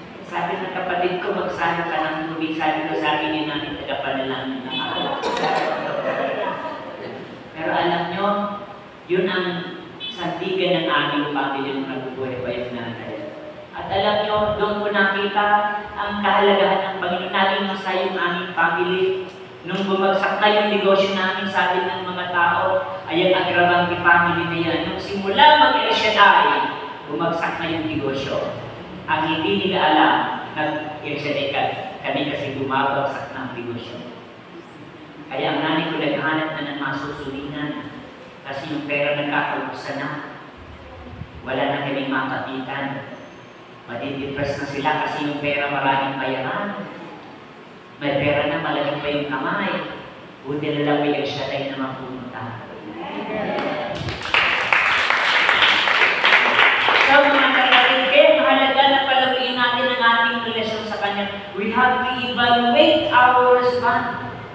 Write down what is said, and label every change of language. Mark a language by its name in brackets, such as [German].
[Filipino] Sabi ng kapatid ko, magsana ka ng tubig. Sabi ko, sabi ni nanay, tagapanalangin na ako. Pero alam nyo, yun ang sandigan ng aming pamilya ng nabubuhay pa yung nanay. At alam nyo, doon ko nakita ang kahalagahan ng Panginoon. Naging masaya yung aming family. Nung bumagsak na yung negosyo namin, sabi ng mga tao, ayan ang Agravante family na yan. Nung simula mag-El Shaddai, bumagsak na yung negosyo. Ang hindi nila alam, nag-El Shaddai kami kasi bumabagsak na ang negosyo. Kaya ang nanay ko naghahanap na ng masusulinan. Kasi yung pera nagkakaubusan na. Wala na kaming makapitan. Madidepress na sila kasi yung pera maraming bayaran. May pera na malaging pa yung kamay. Buti na lang may El Shaddai na mapunta. So mga kapatid, mahalaga na palaguin natin ang ating relasyon sa Kanya. [English] We have to evaluate our response.